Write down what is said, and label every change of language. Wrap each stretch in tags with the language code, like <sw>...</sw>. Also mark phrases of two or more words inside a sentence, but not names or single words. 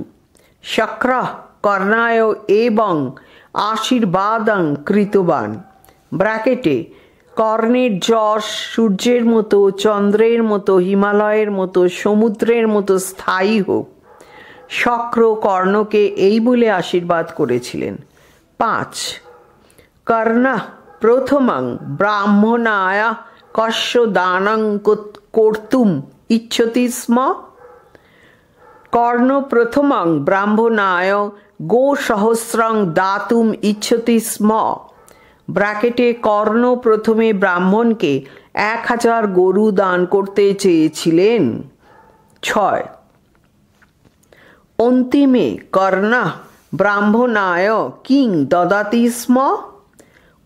<sa>শক্র কর্ণায় এবং আশীর্বাদং কৃতবান।</sa> <bn>ব্র্যাকেটে কর্ণের যশ সূর্যের মতো, চন্দ্রের মতো, হিমালয়ের মতো, সমুদ্রের মতো স্থায়ী হোক। শক্র কর্ণকে এই বলে আশীর্বাদ করেছিলেন।</bn> <sa>5 কর্ণ প্রথমং ব্রাহ্মণায় কস্য দানং কর্তুম ইচ্ছতি স্ম। কর্ণ প্রথমং ব্রাহ্মণায় গোসহস্রং দাতুম ইচ্ছতি স্ম।</sa> <bn>ব্র্যাকেটে কর্ণ প্রথমে ব্রাহ্মণকে 1000 গরু দান করতে চেয়েছিলেন।</bn> <sa>6 অন্তিমে কর্ণ ব্রাহ্মণায় কিং দদাতি স্ম।</sa>